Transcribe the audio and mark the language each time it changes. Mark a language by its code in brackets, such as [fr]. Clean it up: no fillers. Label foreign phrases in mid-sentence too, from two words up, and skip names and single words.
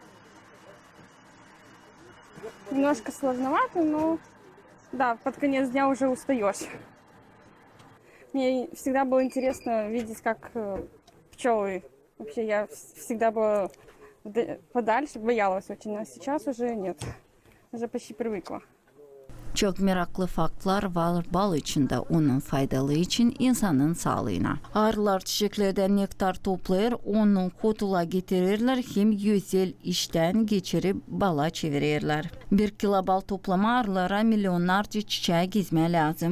[ru] Немножко сложновато, но да, под конец дня уже устаешь. Мне всегда было интересно видеть, как пчелы. Вообще я всегда была подальше, боялась очень, а сейчас уже нет. Уже почти привыкла. [gag] Çok meraklı faktlar var bal içinde onun faydalı için insanın sağlığına. Arılar çiçeklerden nektar toplayır, onu kutula getirirler, hem güzel işten geçirip bala çevirirler. 1 kilo bal toplama arılara milyonlarca çiçeği gezme lazım.